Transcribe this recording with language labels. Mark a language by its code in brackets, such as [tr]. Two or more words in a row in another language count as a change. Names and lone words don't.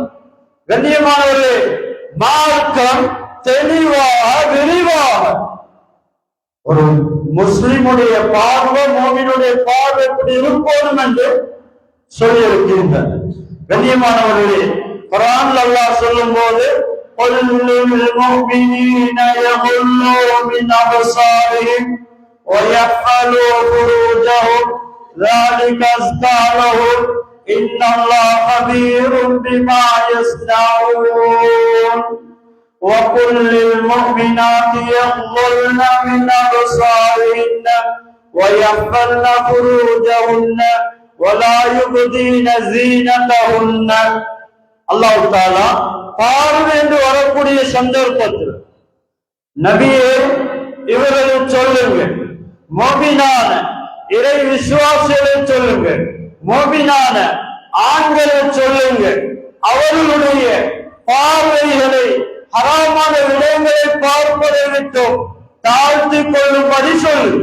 [ta] கண்ணியமானவர்களே, மார்க்கம் தெளிவாக விரிவாக ஒரு முஸ்லிமுடைய பார்வை முஃமினுடைய பார்வை எப்படி இருக்கணும் என்று சொல்லி இருக்கின்றது. கண்ணியமானவர்களே, குர்ஆன்ல அல்லாஹ் சொல்லும்போது, [ar] قُلْ لِلْمُؤْمِنِينَ يَغُضُّوا مِنْ أَبْصَارِهِمْ وَيَحْفَظُوا فُرُوجَهُمْ ذَلِكَ أَزْكَىٰ لَهُمْ إِنَّ اللَّهَ خَبِيرٌ بِمَا يَصْنَعُونَ وَقُلْ لِلْمُؤْمِنَاتِ يَغْضُضْنَ مِنْ أَبْصَارِهِنَّ وَيَحْفَظْنَ فُرُوجَهُنَّ وَلَا يُبْدِينَ زِينَتَهُنَّ. [ta] அல்லாஹ் தஆலா பார்வை என்று வரக்கூடிய சந்தர்ப்பத்தில் நபியே இவர்களை சொல்லுங்க, மோமினான இறை விசுவாசிகளை சொல்லுங்க, மோமினான ஆண்களை சொல்லுங்க, அவர்களுடைய பார்வைகளை ஹராமான விடயங்களை பார்ப்பதை விட்டும் தாழ்த்தி கொள்ளும்படி சொல்லுங்க.